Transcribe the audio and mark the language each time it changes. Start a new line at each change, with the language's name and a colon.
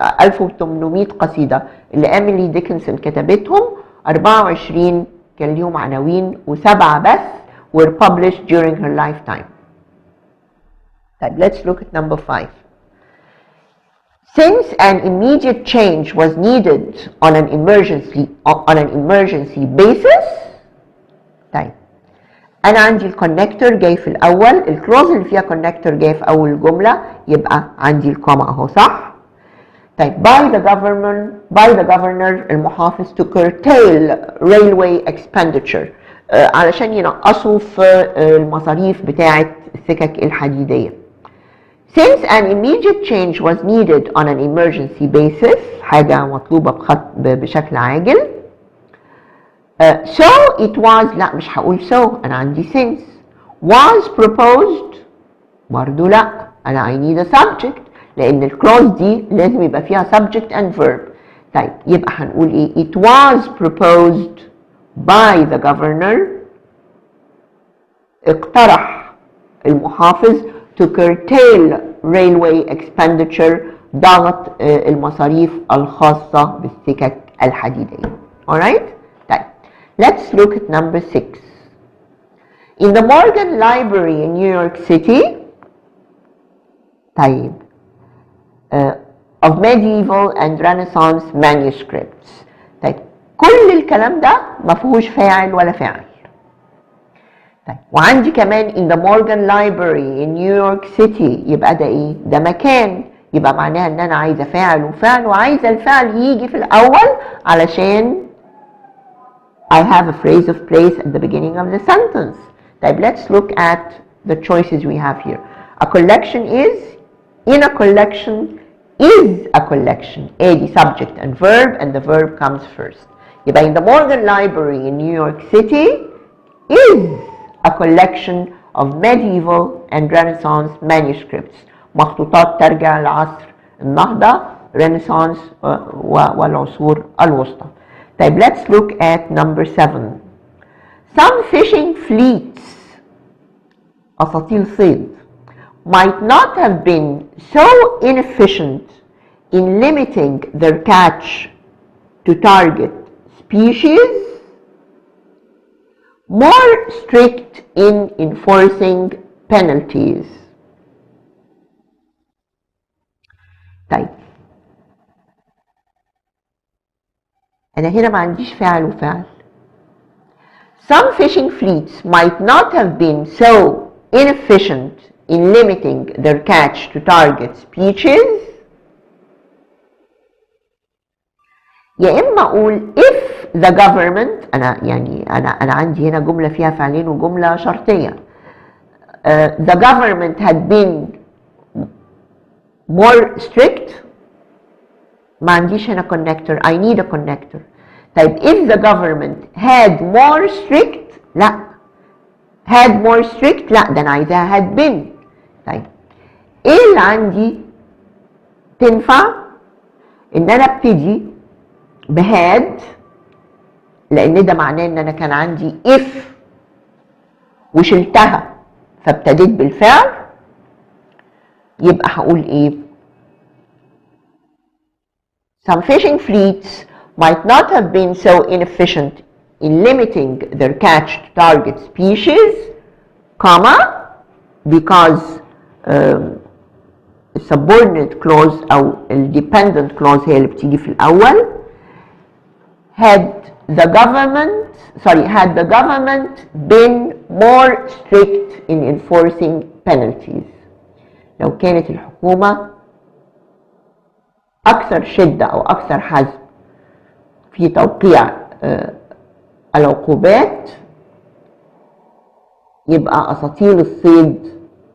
Arabic: 1800 قصيدة اللي Emily Dickinson كتبتهم، 24 كان ليهم عناوين و7 بس
English: were published during her lifetime. طيب let's look at number 5. Since an immediate change was needed on an emergency basis.
Arabic: طيب أنا عندي الكونكتور جاي في الأول، الكلوز اللي فيها كونكتور جاي في أول الجملة، يبقى عندي الكوما أهو صح. طيب
English: by the governor
Arabic: المحافظ
English: to curtail railway expenditure
Arabic: علشان ينقصوا في المصاريف بتاعة السكك الحديدية.
English: Since an immediate change was needed on an emergency basis،
Arabic: حاجة مطلوبة بشكل عاجل.
English: So it was،
Arabic: لا مش هقول so، أنا عندي since.
English: Was proposed
Arabic: برضو لا، أنا
English: I need a subject،
Arabic: لأن الكلوز دي لازم يبقى فيها
English: subject and verb.
Arabic: طيب يبقى هنقول إيه؟
English: It was proposed by the governor،
Arabic: اقترح المحافظ
English: to curtail railway expenditure،
Arabic: ضغط المصاريف الخاصة بالسكك الحديدية.
English: Alright؟ طيب let's look at number 6. In the Morgan Library in New York City، طيب of medieval and Renaissance manuscripts.
Arabic: طيب كل الكلام ده ما فيهوش فاعل ولا فعل. طيب وعندي كمان
English: in the Morgan Library in New York City،
Arabic: يبقى ده ايه؟ ده مكان، يبقى معناها ان انا عايزه فاعل وفعل، وعايزه الفعل يجي في الاول علشان
English: I have a phrase of place at the beginning of the sentence. طيب let's look at the choices we have here. A collection is، in a collection is a collection. ادي subject and verb and the verb comes first. يبقى in the Morgan Library in New York City is a collection of medieval and Renaissance manuscripts.
Arabic: مخطوطات ترجع لعصر النهضة، Renaissance والعصور الوسطى.
English: طيب let's look at number 7. Some fishing fleets،
Arabic: أساطيل صيد،
English: might not have been so inefficient in limiting their catch to target species, more strict in enforcing penalties.
Arabic: طيب أنا هنا ما عنديش فعل وفعل.
English: Some fishing fleets might not have been so inefficient in limiting their catch to target species.
Arabic: يا إما أقول
English: if the government،
Arabic: أنا عندي هنا جملة فيها فعلين وجملة شرطية.
English: The government had been more strict.
Arabic: ما عنديش هنا connector.
English: I need a connector. طيب if the government had more strict، لا. had more strict،
Arabic: لا، ده أنا عايزاها
English: had been.
Arabic: طيب إيه اللي عندي تنفع؟ إن أنا أبتدي بهاد، لأن ده معناه إن أنا كان عندي if وشلتها فابتديت بالفعل. يبقى هقول إيه؟
English: Some fishing fleets might not have been so inefficient in limiting their catch to target species, comma, because subordinate clause أو dependent clause هي اللي بتيجي في الأول. had the government been more strict in enforcing penalties.
Arabic: لو كانت الحكومة أكثر شدة أو أكثر حزم في توقيع العقوبات، يبقى أساطيل الصيد